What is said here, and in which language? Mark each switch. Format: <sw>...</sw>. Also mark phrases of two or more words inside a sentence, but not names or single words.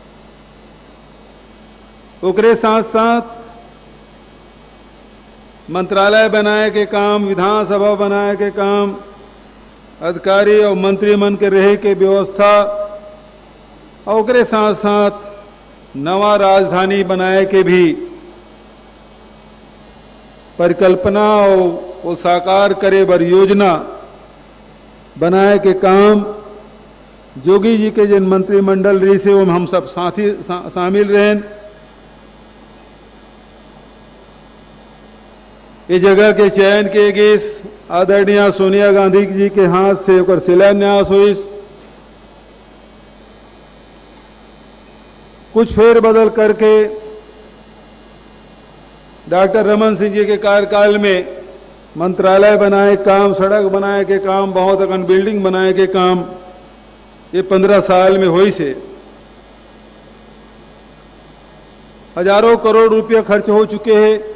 <hne>ओकरे साथ साथ मंत्रालय बनाए के काम, विधानसभा बनाए के काम, अधिकारी और मंत्री मन के रहे के व्यवस्था, और ओकरे साथ साथ नवा राजधानी बनाए के भी परिकल्पना और साकार करे बर योजना बनाए के काम जोगी जी के जिन मंत्रिमंडल रही से वो हम सब साथी शामिल रहे। ये जगह के चयन के गेस आदरणीय सोनिया गांधी जी के हाथ से ओकर शिलान्यास हुई। कुछ फेर बदल करके डॉक्टर रमन सिंह जी के कार्यकाल में मंत्रालय बनाए काम, सड़क बनाए के काम, बहुत अकन बिल्डिंग बनाए के काम ये 15 साल में हुई से हजारों करोड़ रुपये खर्च हो चुके हैं।</hne>